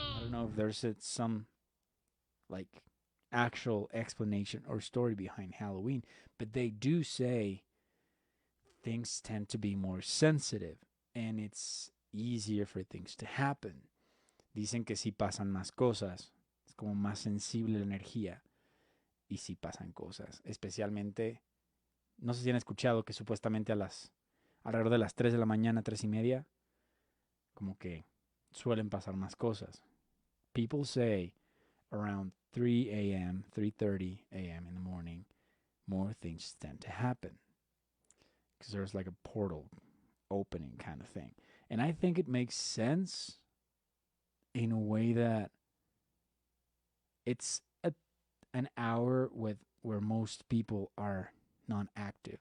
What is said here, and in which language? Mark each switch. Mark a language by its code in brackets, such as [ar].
[en] know if there's some like actual explanation or story behind Halloween, but they do say things tend to be more sensitive and it's easier for things to happen. [es] Dicen que si pasan más cosas, es como más sensible la energía y si pasan cosas, especialmente, no sé si han escuchado que supuestamente alrededor de las 3 de la mañana, 3:30, como que suelen pasar más cosas. [en] People say around 3 a.m., 3:30 a.m. in the morning, more things tend to happen because there's like a portal opening kind of thing. And I think it makes sense in a way that it's an hour where most people are non-active.